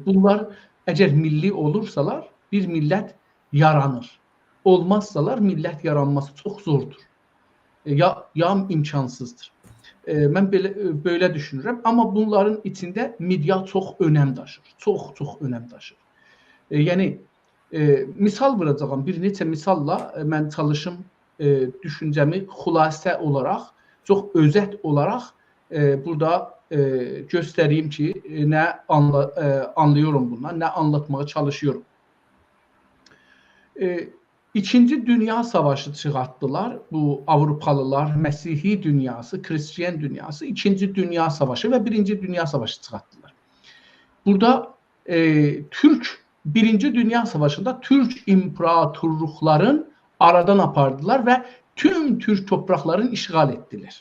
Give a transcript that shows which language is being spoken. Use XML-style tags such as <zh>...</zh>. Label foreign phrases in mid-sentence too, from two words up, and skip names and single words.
<tr>Bunlar eğer milli olursalar bir millet yaranır. Olmazsalar millet yaranması çok zordur. Ya imkansızdır. Ben böyle düşünürüm. Ama bunların içinde medya çok önem taşır. Çok önem taşır. Yani</tr> <az>misal verəcəyəm. Bir neçə misalla mən çalışım düşüncəmi xülasə olaraq, çox özət olaraq burada göstəreyim ki, nə</az> <tr>anlıyorum bundan,</tr> <az>nə</az> <tr>anlatmaya çalışıyorum.</tr> <az>İkinci Dünya Savaşı çıxartdılar. Bu Avrupalılar, Məsihi dünyası, Hristiyan dünyası, İkinci Dünya Savaşı ve Birinci Dünya Savaşı çıxartdılar.</az> <tr>Burada Birinci Dünya Savaşı'nda Türk imparatorlukların</tr> <az>aradan apardılar</az> <tr>ve tüm Türk topraklarını işgal ettiler.</tr>